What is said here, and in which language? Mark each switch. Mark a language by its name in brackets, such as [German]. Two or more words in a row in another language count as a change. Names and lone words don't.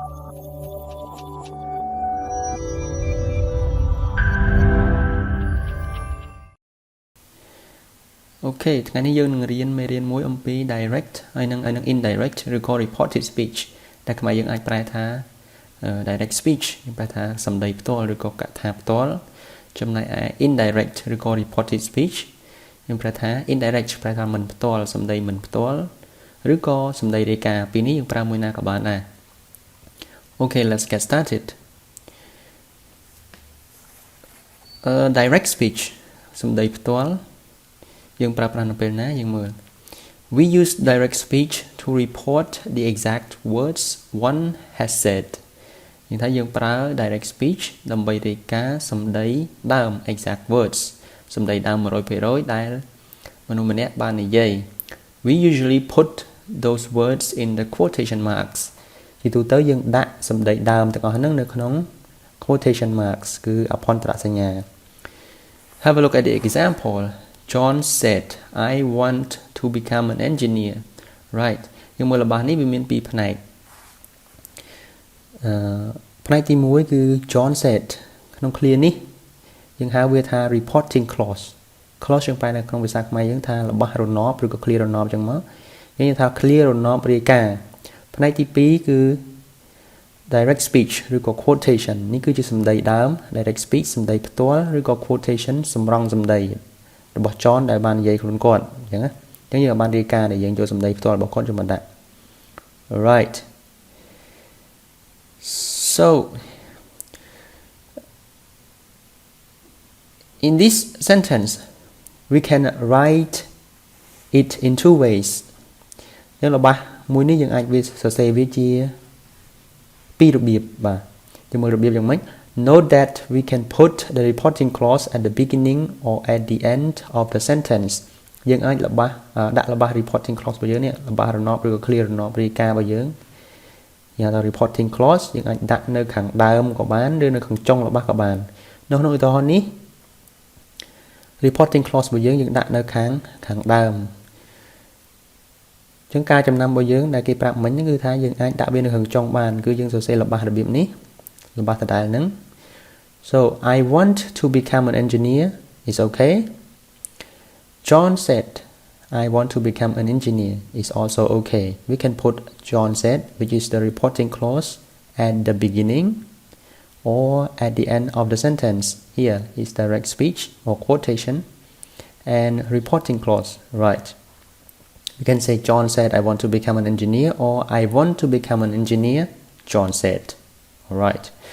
[Khmer] Ok,ថ្ងៃនេះយើងនឹងរៀនមេរៀនមួយអំពី direct ហើយនឹង indirect ឬក៏ [English] reported speech [Khmer] ដែលខ្មែរយើងអាចប្រែថា [English] direct speech [Khmer] យើងប្រែថាសម្ដីផ្ទាល់ឬក៏កថាផ្ទាល់ចំណែកឯ indirect ឬក៏ [English] reported speech [Khmer] យើងប្រែថា indirect ប្រែថាមិនផ្ទាល់សម្ដីមិនផ្ទាល់ឬក៏សម្ដីរាយការណ៍ពីនេះយើងប្រើមួយណាក៏បានដែរ [English] Okay, let's get started. Direct speech [Khmer] សម្ដីផ្ទាល់យើងប្រើប្រាស់នៅពេលណាយើងមើល [English] We use direct speech to report the exact words one has said [Khmer] និយាយថាយើងប្រើ [English] direct speech [Khmer] ដើម្បីរាយការណ៍សម្ដីដើម [English] exact words [Khmer] សម្ដីដើម 100% ដែលមនុស្សម្នាក់បាននិយាយ [English] We usually put those words in the quotation marks [Khmer] ជាទូទៅយើងដាក់សម្ដីដើមទាំងអស់ហ្នឹងនៅក្នុង [English] quotation marks [Khmer] គឺអភន្តរសញ្ញា [English] Have a look at the example. John said, I want to become an engineer. Right. [Khmer] យើងមើលរបស់នេះវាមានពីរផ្នែកផ្នែកទី1គឺ John said ក្នុង clear នេះយើងហៅវាថា [English] reporting clause [Khmer] clause យើងប្រែនៅក្នុងភាសាខ្មែរយើងថារបស់រណបឬក៏ clear រណបអញ្ចឹងមកយើងថា clear រណបរាយការណ៍ផ្នែកទី2គឺ [English] direct speech [Khmer] ឬក៏ quotation នេះគឺជាសម្ដីដើម [English] direct speech [Khmer] សម្ដីផ្ទាល់ឬក៏ quotation សម្រង់សម្ដីរបស់ John ដែលបាននិយាយខ្លួនគាត់អញ្ចឹងណាអញ្ចឹងយើងបានរាយការណ៍ដែលយើងចូលសម្ដីផ្ទាល់របស់គាត់ចូលមកដាក់ Right [English] So in this sentence we can write it in two ways [Khmer] យើងរបស់មួយនេះយើងអាចវាសរសេរវាជាពីររបៀបបាទ យើងមើលរបៀបយ៉ាងម៉េច [English] Note that we can put the reporting clause at the beginning or at the end of the sentence [Khmer] យើងអាចដាក់របស់ [English] reporting clause [Khmer] របស់យើងនេះរបស់រណបឬក៏ clear រណបរាយការណ៍របស់យើងយ៉ាងថា [English] reporting clause [Khmer] យើងអាចដាក់នៅខាងដើមក៏បានឬនៅខាងចុងរបស់ក៏បាននៅក្នុងឧទាហរណ៍នេះ [English] reporting clause [Khmer] របស់យើងដាក់នៅខាងដើម អញ្ចឹងការចំណាំរបស់យើងដែលគេប្រាប់មិញគឺថាយើងអាចដាក់វានៅខាងចុងបានគឺយើងសរសេររបស់របៀបនេះរបស់ដ ដែលហ្នឹង [English] So I want to become an engineer is okay John said I want to become an engineer is also okay we can put John said which is the reporting clause at the beginning or at the end of the sentence here is direct speech or quotation and reporting clause right you can say John said I want to become an engineer or I want to become an engineer John said all right